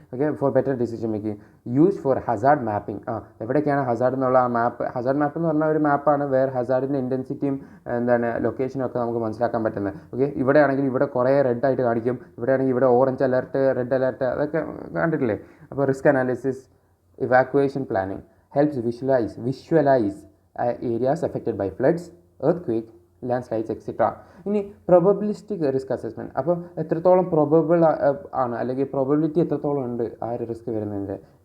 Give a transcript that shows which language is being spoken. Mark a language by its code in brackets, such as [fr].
[ml] Okay, [en] For better decision making. Use for hazard mapping. [ml] എവിടേക്കാണ് Hazard എന്നുള്ള ആ Hazard മാപ്പ് എന്ന് പറഞ്ഞാൽ ഒരു മാപ്പാണ് വേറെ ഹസാർഡിൻ്റെ ഇൻറ്റൻസിറ്റിയും ലൊക്കേഷനും ഒക്കെ നമുക്ക് മനസ്സിലാക്കാൻ പറ്റുന്നത്. ഓക്കെ, ഇവിടെ ആണെങ്കിൽ ഇവിടെ കുറേ റെഡ് ആയിട്ട് കാണിക്കും, ഇവിടെ ആണെങ്കിൽ ഇവിടെ ഓറഞ്ച് അലർട്ട്, റെഡ് അലർട്ട്, അതൊക്കെ കണ്ടിട്ടില്ലേ. [en] അപ്പോൾ risk analysis, evacuation planning helps visualize areas affected by floods, earthquake, landslides, etc. [ml] ഇനി probabilistic റിസ്ക് അസസ്മെൻറ്റ്. അപ്പോൾ എത്രത്തോളം പ്രോബബിൾ ആണ് അല്ലെങ്കിൽ പ്രോബബിലിറ്റി എത്രത്തോളം ഉണ്ട് ആ ഒരു റിസ്ക് വരുന്നതിൻ്റെ.